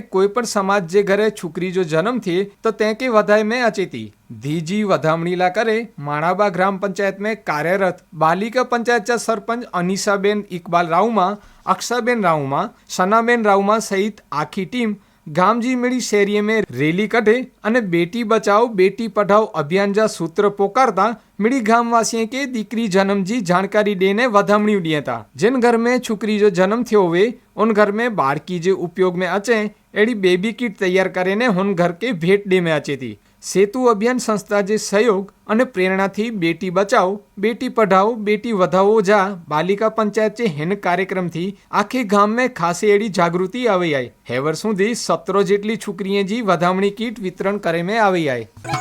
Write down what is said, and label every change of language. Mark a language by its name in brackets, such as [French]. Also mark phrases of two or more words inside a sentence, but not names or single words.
[Kachhi] कोई पण समाज जे घरे छोकरी जो जन्म थिए तो तेके वधाई में अचेती धीजी वधामणी ला करे माणाबा ग्राम पंचायत में कार्यरत बालिका पंचायत चा सरपंच अनीसाबेन इकबाल राउमा, अक्षाबेन राउमा, सनाबेन राउमा सहित आखी टीम गामजी मिड़ी शेरीए में रैली कढे अने बेटी बचाओ बेटी पढ़ाओ अभियान जा सूत्र पोकारता मिड़ी गामवासी के दीकरी जन्म जी जानकारी देने वधामणी दिया था। जिन घर में छोकरी जो जन्म थयो हुए उन घर में बाळकी जे उपयोग में अचे एड़ी बेबी किट तैयार करीने हुन घर के भेट दे में अचे थी। સેતુ અભિયાન સંસ્થા જે સહયોગ અને પ્રેરણાથી બેટી બચાવો બેટી પઢાઓ બેટી વધાવો જા બાલિકા પંચાયત જે હેન કાર્યક્રમથી આખે ગામ में ખાસી એડી જાગૃતિ આવી આઈ। હેવર સુધી 17 જેટલી છોકરીએ જી વધામણી કીટ વિતરણ કરે में આવી આઈ।